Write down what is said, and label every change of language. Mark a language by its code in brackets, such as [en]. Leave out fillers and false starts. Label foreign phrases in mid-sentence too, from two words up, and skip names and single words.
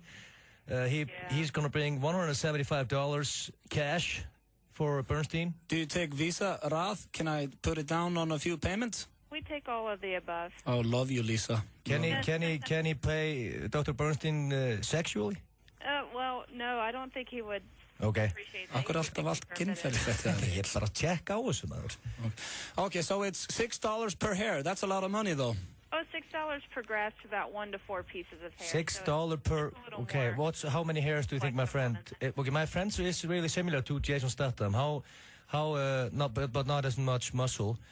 [en] He's gonna bring $175 cash for Bernstein. Do you take Visa, Rath? Can I put it down on a few payments? We take all of the above. Oh, love you, Lisa. Can he pay Dr. Bernstein sexually? Well, no, I don't think he would. Okay. [is] Akkur alltaf allt kynferðislegt þegar Ég ætla bara að checka á þessu maður. [en] Okay, so it's $6 per hair. That's a lot of money, though. Oh, $6 per grafts, about 1 to 4 pieces of hair. $6 per. Okay, how many hairs do you think my friend? Okay, my friend is really similar to Jason Statham. But not as much muscle.